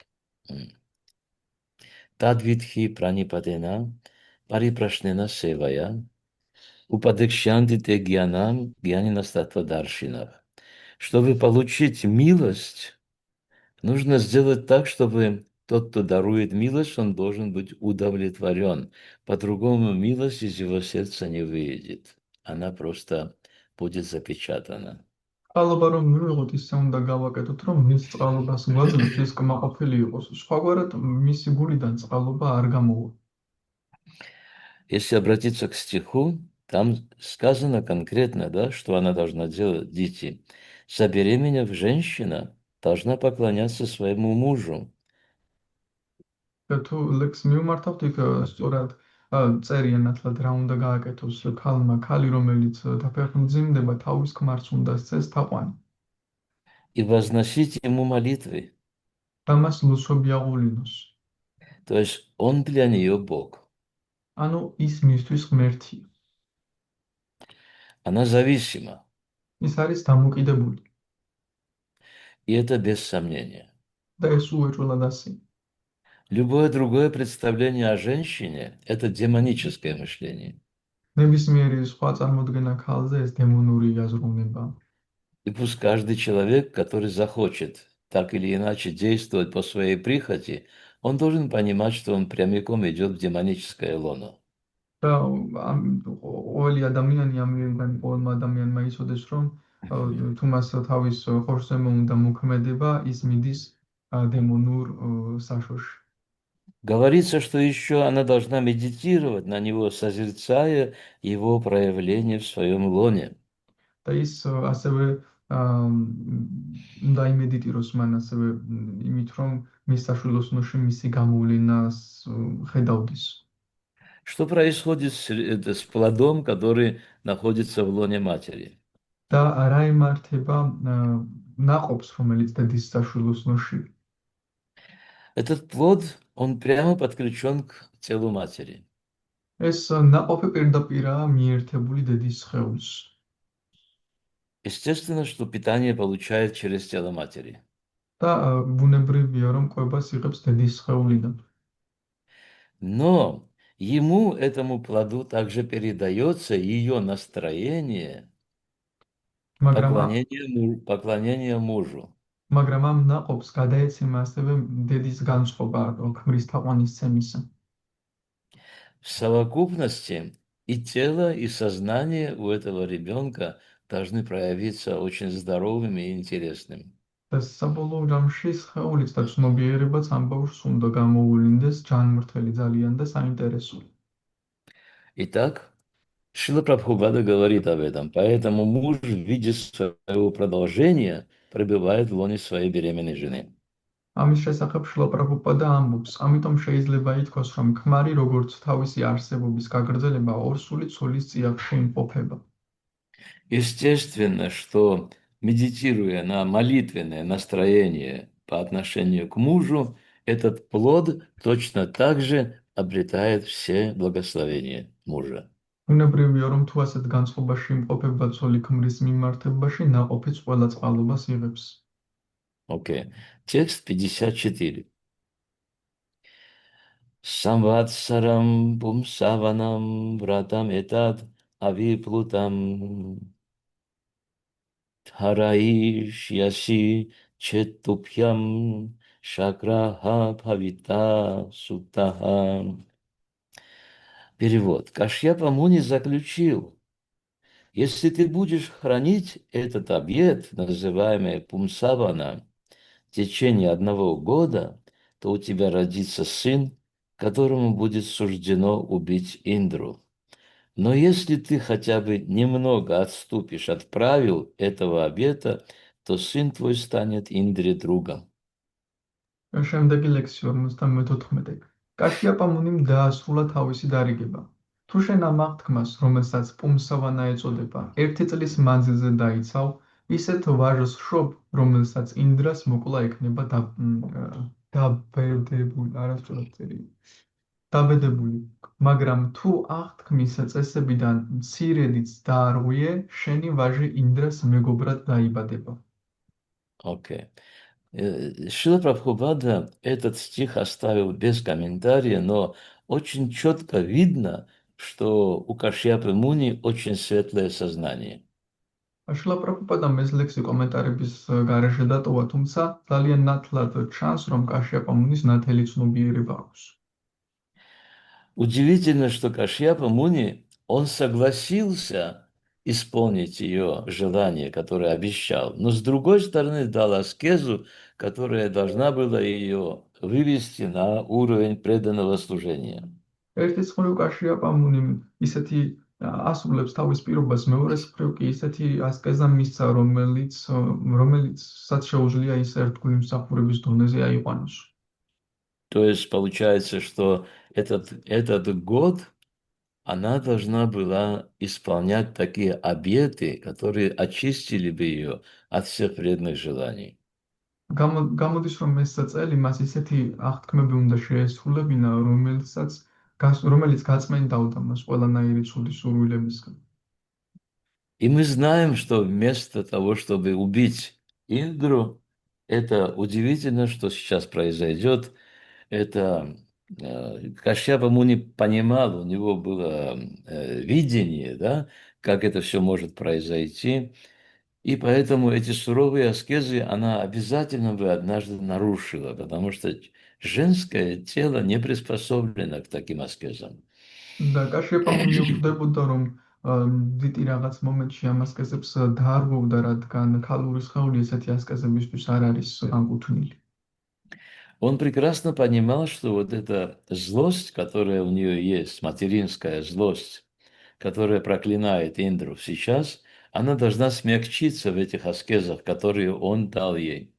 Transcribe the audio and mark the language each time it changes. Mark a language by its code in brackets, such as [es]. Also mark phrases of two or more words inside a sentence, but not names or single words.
[sa] तद्विद्धि प्रणिपातेन, परिप्रश्नेन सेवया, उपदेक्ष्यन्ति ते ज्ञानं, ज्ञानिनस् तत्त्व दर्शिनः. [ru] Чтобы получить милость, нужно сделать так, чтобы тот, кто дарует милость, он должен быть удовлетворен. По-другому милость из его сердца не выйдет. Она просто будет запечатана. [ka] წყალობა რომ მივიღოთ, ისე უნდა გავაკეთოთ, რომ მის წყალობას გვაძლევთ ის კმაყოფილი იყოს. სხვაგვარად მისი გულიდან წყალობა არ გამოვა. [ru] Если обратиться к стиху, там сказано конкретно, да, что она должна делать, дети. Забеременев, женщина должна поклоняться своему мужу. [ka] თუ ლექს მივმართავთ, იქ სწორად წერია ნათლად რა უნდა გააკეთოს ქალმა, ქალი რომელიც დაფეხმძიმდება, თავის ქმარს უნდა სცეს თაყვანი. [ru] И возносить ему молитвы. [ka] და მას ლოცვები აღუვლინოს. [ru] То есть он для нее Бог. [ka] ანუ ის მისთვის ღმერთია. [ru] Она зависима. [ka] ის არის დამოკიდებული. [ru] И это без сомнения. [ka] და ეს უეჭველად ასია. [ru] Любое другое представление о женщине – это демоническое мышление. [ka] ნებისმიერი სხვა წარმოდგენა ქალზე ეს დემონური აზროვნება. [ru] И пусть каждый человек, который захочет так или иначе действовать по своей прихоти, он должен понимать, что он прямиком идет в демоническое лоно. [ka] და ყოველი ადამიანი ამიერიდან ყოველმა ადამიანმა იცოდეს, რომ თუ მას თავის ხორცზე უნდა მოქმედება, ის მიდის დემონურ საშოში. [ru] Говорится, что еще она должна медитировать на него, созерцая его проявление в своем лоне. [ka] და ის ასევე უნდა იმედიტიროს მან ასევე იმით, რომ მის საშვილოსნოში მისი გამოვლენას ხედავდეს. [ru] Что происходит с плодом, который находится в лоне матери? [ka] და რა ემართება ნაყოფს, რომელიც დედის საშვილოსნოში. [ru] Этот плод, он прямо подключен к телу матери. [ka] ეს ნაყოფი პირდაპირაა მიერთებული დედის სხეულს. [ru] Естественно, что питание получает через тело матери. [ka] და ბუნებრივია, რომ კვებას იღებს დედის სხეულიდან. [ru] Но ему, этому плоду, также передается ее настроение, поклонение мужу. [ka] მაგრამ ამ ნაყოფს გადაეცემა ასევე დედის განწყობა ქმრის თაყვანისცემისა. [ru] В совокупности и тело, и сознание у этого ребенка должны проявиться очень здоровыми и интересными. [ka] და საბოლოო ჯამში სხეულიც და ცნობიერებაც ამ ბავშვს უნდა გამოუვლინდეს ჯანმრთელი ძალიან და საინტერესო. [ru] Итак, Шрила Прабхупада говорит об этом. Поэтому муж в виде своего продолжения пребывает в лоне своей беременной жены. [ka] ამის შესახებ შრილა პრაბჰუპადა ამბობს, ამიტომ შეიძლება ითქვას, რომ ქმარი როგორც თავისი არსებობის გაგრძელება ორსული ცოლის წიაღში იმყოფება. [ru] Естественно, что медитируя на молитвенное настроение по отношению к мужу, этот плод точно так же обретает все благословения мужа. [ka] ბუნებრივია, რომ თუ ასეთ განწყობაში იმყოფება ცოლი ქმრის მიმართებაში, ნაყოფიც ყველა წყალობას იღებს. [ru] Окей. Текст 54. [sa] संवत्सरं पुंसवनं व्रतम् एतद् अविप्लुतम् धारयिष् यसि चेत्तुभ्यं शक्रहा भविता सुतः. [ru] Перевод. Кашьяпа Муни заключил, если ты будешь хранить этот обет, называемый Пумсавана, в течение 1 года, то у тебя родится сын, которому будет суждено убить Индру. Но если ты хотя бы немного отступишь от правил этого обета, то сын твой станет Индре другом. [ka] შემდეგი ლექსი 54. კაშიაპა მუნიმ დაასრულა თავისი დარიგება. თუ შენ ამ აღთქმას, რომელსაც პუმსავანა ეწოდება, 1 წლის მანძილზე დაიცავ, ისეთ ვაჟს შობ, რომელსაც ინდრას მოკლა ექნება დაბედებული. მაგრამ თუ აღთქმის წესებიდან მცირედიც დაარღვიე, შენი ვაჟი ინდრას მეგობრად დაიბადება. [ru] Окей. Шрила Прабхупада этот стих оставил без комментария, но очень четко видно, что у Кашьяпы Муни очень светлое сознание. [ka] შრილა პრაბჰუპადამ ეს ლექსი კომენტარების გარეშე დატოვა, თუმცა ძალიან ნათლად ჩანს, რომ კაშიაპა მუნის ნათელი ცნობიერება აქვს. [ru] Удивительно, что Кашьяпа Муни, он согласился исполнить ее желание, которое обещал, но с другой стороны дал аскезу, которая должна была ее вывести на уровень преданного служения. [ka] ერთის მხრივ კაშიაპა მუნიმ ისეთი ასრულებს თავის პირობას, მეორეს მხრივ კი ისეთი ასკეზა მისცა, რომელიცაც შეუძლია ის ერთგული მსახურების დონეზე აიყვანოს. [ru] То есть получается, что этот год она должна была исполнять такие обеты, которые очистили бы ее от всех вредных желаний. [ka] გამოდის, რომ ეს წელი მას ისეთი აღთქმები უნდა შეესრულებინა, რომელიც გაწმენდავდა მას ყველანაირი ცუდი სურვილებისგან. [ru] И мы знаем, что вместо того, чтобы убить Индру, это удивительно, что сейчас произойдет. Это Кашьяпа Муни понимал, у него было видение, да, как это все может произойти. И поэтому эти суровые аскезы она обязательно бы однажды нарушила, потому что женское тело не приспособлено к таким аскезам. [ka] და კაშიაპამუნი ხვდებოდა, რომ დიტი რაღაც მომენტში ამ ასკეზებს დაარღვევდა, რადგან ქალური სხეული ესეთი ასკეზებისთვის არ არის განკუთვნილი. [ru] Он прекрасно понимал, что вот эта злость, которая у нее есть, материнская злость, которая проклинает Индру сейчас, она должна смягчиться в этих аскезах, которые он дал ей.